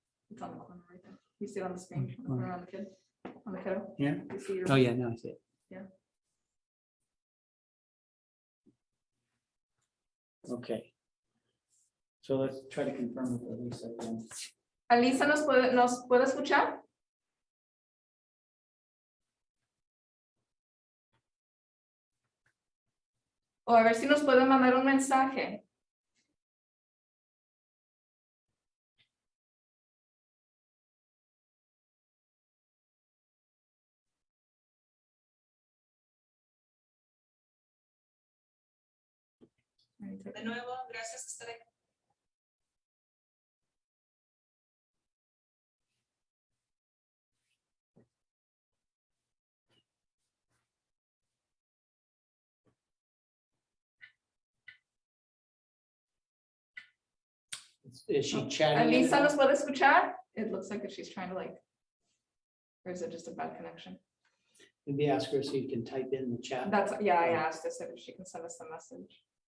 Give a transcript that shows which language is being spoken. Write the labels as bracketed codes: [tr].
[en] It's on the corner right there. You see it on the screen, on the corner on the kid, on the kiddo. Yeah. You see your. Oh, yeah, no, I see it. Yeah. Okay. So let's try to confirm with Elisa again. [es] Alisa, ¿nos puede escuchar? O a ver si nos puede mandar un mensaje. De nuevo, gracias por estar aquí. [en] Is she chatting? [es] Alisa, ¿nos puede escuchar? [en] It looks like she's trying to or is it just a bad connection? Maybe ask her so you can type in the chat. That's, yeah, I asked her if she can send us a message.